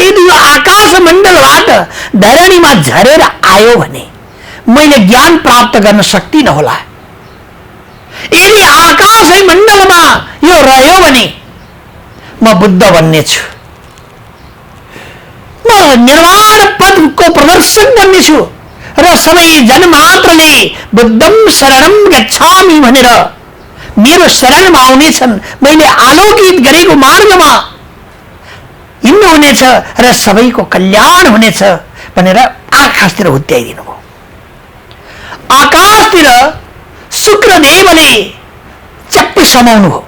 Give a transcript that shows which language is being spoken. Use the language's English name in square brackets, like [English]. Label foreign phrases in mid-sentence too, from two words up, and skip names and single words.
[Nepali] यदि यो आकाश मण्डलबाट धरणीमा झरेर आयो भने मैले ज्ञान प्राप्त गर्न सक्दिनँ होला। यदि आकाश मण्डलमा यो रह्यो भने म बुद्ध बन्नेछु, म निर्वाण पदको प्रदर्शन गर्नेछु र सबै जनमात्रले [Sanskrit] बुद्धम शरणम गच्छामि [Nepali] भनेर मेरो शरणमा आउनेछन्। मैले आलोकित गरेको मार्गमा हिँड्नु हुनेछ र सबैको कल्याण हुनेछ भनेर आकाशतिर हुत्याइदिनु भयो। आकाशतिर शुक्रदेवले चप्पी समाउनु भयो।